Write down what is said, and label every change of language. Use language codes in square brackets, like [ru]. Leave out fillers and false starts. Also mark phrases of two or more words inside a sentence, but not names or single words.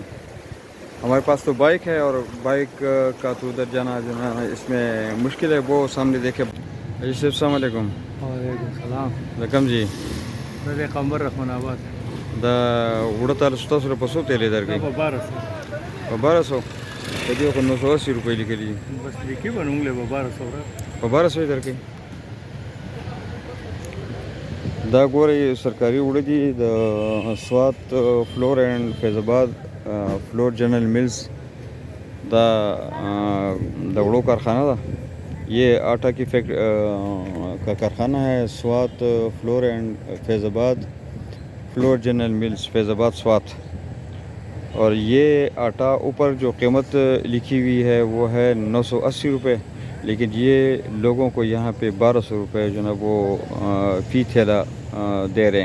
[ur] ہمارے پاس تو بائک ہے، اور بائک کا تو ادھر جانا جو نا اس میں مشکل ہے. وہ سامنے دیکھے. السلام علیکم. وعلیکم السلام. رقم جی [ps] د قمر رحمان آباد دا وړه ستاسو په څو تیلې درکې؟ په 1200 په 1200. په دې خو 980 روپۍ لیکلي دي. بس لیکي به موږ له 1200 په 1200 یې درکې. دا ګورئ سرکاري وړه دي د سوات فلور اینڈ فیض آباد فلور جنرل ملز. دا د وړو کارخانه ده. [ur] یہ آٹا کی کا کارخانہ ہے، سوات فلور اینڈ فیض آباد فلور جنرل ملز فیض آباد سوات. اور یہ آٹا اوپر جو قیمت لکھی ہوئی ہے وہ ہے 980 روپے، لیکن یہ لوگوں کو یہاں پہ 1200 روپے جو نا وہ فی تھیلا دے رہے ہیں.